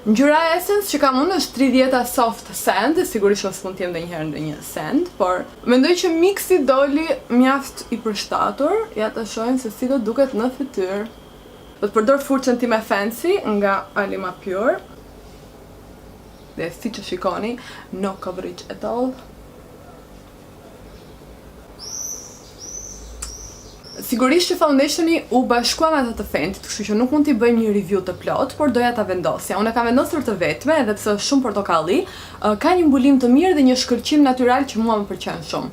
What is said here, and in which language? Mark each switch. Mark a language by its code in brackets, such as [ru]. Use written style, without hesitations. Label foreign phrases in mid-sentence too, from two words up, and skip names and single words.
[sq] Ngjyra e Essence që kam unë është 30 [en] soft sand, [sq] sigurisht mos mund të jem ndonjëherë ndonjë sand, por mendoj që miksi doli mjaft i përshtatur. Ja ta shohim se si do duket në fytyrë. Do të përdor furçën time fancy nga Alima Pure. Dhe si që shikoni, [en] no coverage at all. [sq] Sigurisht që foundationi u bashkua me atë të Fenty, kështu që nuk mund t'i bëjmë një review të plot, por doja ta vendosja. Unë e kam vendosur të vetme, edhe pse është shumë portokalli, ka një mbulim të mirë dhe një shkëlqim natyral që mua më pëlqen shumë.